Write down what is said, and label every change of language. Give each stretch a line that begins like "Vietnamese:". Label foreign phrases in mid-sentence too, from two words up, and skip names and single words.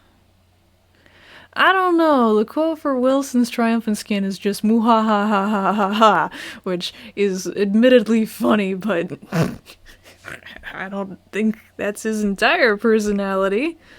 English: I don't know. The quote for Wilson's triumphant skin is just "moo ha ha ha ha ha ha," which is admittedly funny, but I don't think that's his entire personality.